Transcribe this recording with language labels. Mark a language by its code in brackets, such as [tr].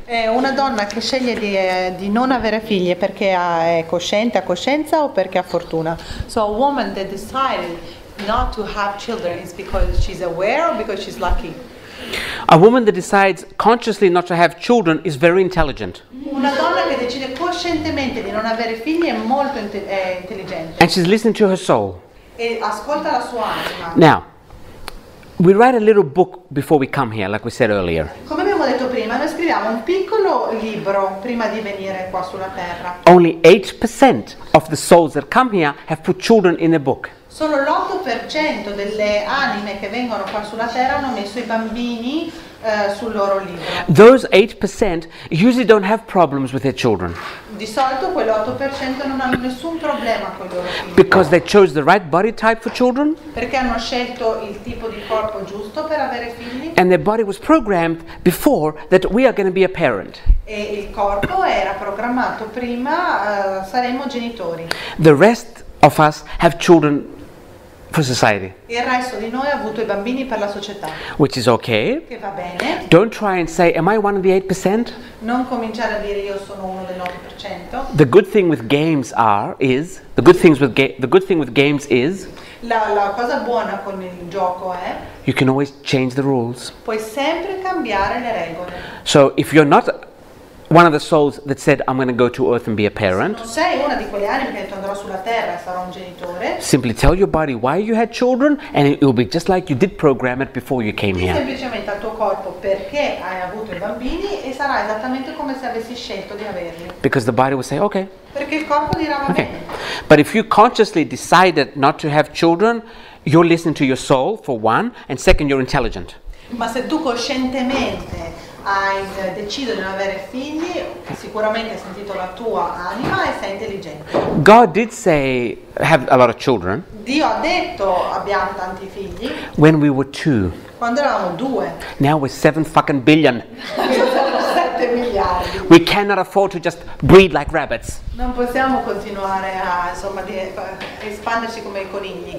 [it] Una donna che sceglie di non avere figli è perché è cosciente, ha coscienza o perché ha fortuna? [en] So a woman that decided not to have children is because she's aware or because she's lucky? A woman that decides consciously not to have children is very intelligent. [it] Una donna che decide coscientemente di non avere figli è molto intelligente. [en] And she's listening to her soul. [it] E ascolta la sua anima. [en] Now, we write a little book before we come here, like we said earlier. [it] Come abbiamo detto prima, noi scriviamo un piccolo libro prima di venire qua sulla terra. [en] Only 8% of the souls that come here have put children in their book. [it] Solo l'8% delle anime che vengono qua sulla terra hanno messo i bambini sul loro libro. [en] Those 8% usually don't have problems with their children [it] Di solito quell'8% non hanno nessun problema con i loro figli. [en] because they chose the right body type for children [it] Perché hanno scelto il tipo di corpo giusto per avere figli [en] and their body was programmed before that we are going to be a parent. [it] e il corpo era programmato prima, saremo genitori. [en] The rest of us have children for society, [it] Il resto di noi ha avuto i bambini per la società, [en] which is okay. [it] che va bene. [en] Don't try and say, am I one of the 8%? [it] Non cominciare a dire io sono uno del 9%. [en] The good thing with games the good thing with games is [it] La cosa buona con il gioco è [en] you can always change the rules. [it] puoi sempre cambiare le regole. [en] So if you're not one of the souls that said, I'm going to go to earth and be a parent, [it] Non sei una di quelle anime che ha detto andrò sulla terra e sarò un genitore. [en] simply tell your body why you had children and it will be just like you did program it before you came [it] Dì [en] here. [it] semplicemente al tuo corpo perché hai avuto i bambini e sarà esattamente come se avessi scelto di averli. [en] Because the body will say, okay, [it] Perché il corpo dirà va [en] okay. [it] bene. [en] But if you consciously decided not to have children, you're listening to your soul, for one, and second, you're intelligent. [it] Ma se tu coscientemente hai deciso di non avere figli, sicuramente hai sentito la tua anima e sei intelligente. [en] God did say, have a lot of children [it] Dio ha detto abbiamo tanti figli [en] when we were 2. [it] quando eravamo 2. [en] Now we're 7 fucking billion. [it] Siamo 7 miliardi. [en] We cannot afford to just breed like rabbits. [it] Non possiamo continuare a espanderci come i conigli.